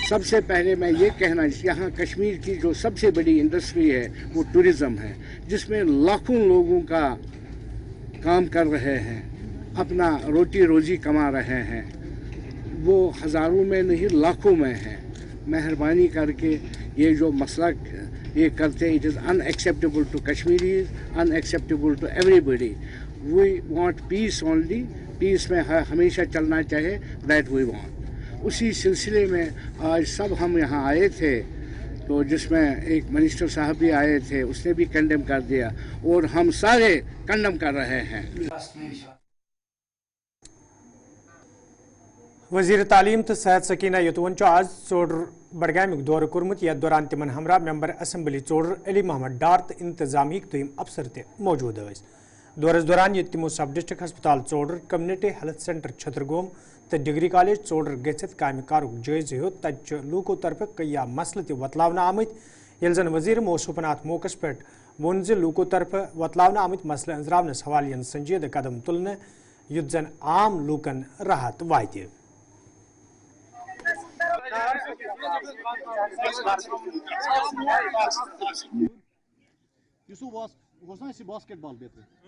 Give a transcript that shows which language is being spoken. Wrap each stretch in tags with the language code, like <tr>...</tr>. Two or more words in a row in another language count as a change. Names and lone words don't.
<hi>सबसे पहले मैं ये कहना, यहाँ कश्मीर की जो सबसे बड़ी इंडस्ट्री है वो टूरिज़्म है, जिसमें लाखों लोगों का काम कर रहे हैं, अपना रोटी रोज़ी कमा रहे हैं। वो हज़ारों में नहीं लाखों में हैं। मेहरबानी करके ये जो मसला ये करते,</hi> <en>it is unacceptable to Kashmiris, unacceptable to everybody. We want peace only, peace</en> <hi>में हमेशा चलना चाहे,</hi> <en>that we want.</en> <hi>उसी सिलसिले में आज सब हम यहाँ आए थे, तो जिसमें एक मिनिस्टर साहब भी आए थे, उसने भी कंडेम कर दिया और हम सारे कंडेम कर रहे हैं.</hi> <ks>वजीर तालीम तो सेहत सकीना यतुवन आज चोडर बडगामिक दौर कोर्मुत यथ दौरान तिमन हमरा</ks> <en>member assembly</en> <ks>चोडर अली मोहम्मद डार तो इंतजामी तुम अफसर ते मौजूद स. दौरस दौरान ये तिमो</ks> <en>sub district hospital</en> <ks>चोडर,</ks> <en>community health centre</en> <ks>छतरगोम तो</ks> <en>degree college</en> <ks>चोडर गथित काम कारुक जायज हो. तत लूको तरफ कया मसल त वतलावन आमत, ये जन वजीर मौसूफनात मौकस पे वोन ज लूको तरफ वतलावन आमत मसल अंजरावनस हवाले संजीद कदम तुलने युद्ध जन आम लूकन राहत वात. Yusuf was nice basketball better.</ks>